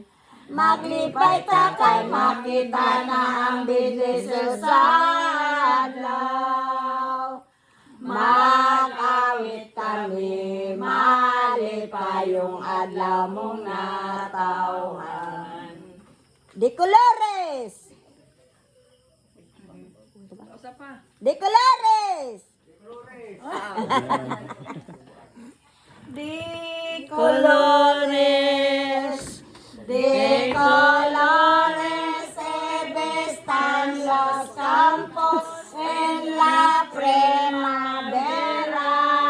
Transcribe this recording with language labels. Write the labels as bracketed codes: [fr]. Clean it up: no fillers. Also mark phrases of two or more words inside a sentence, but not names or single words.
[ceb] Maglipay ta kay makita na ang bidlis sa adlaw. Mag-awit kami, malipay yung adlaw mong natawan. [es] De Colores! De Colores! De Colores! De colores se vestan los campos en la primavera.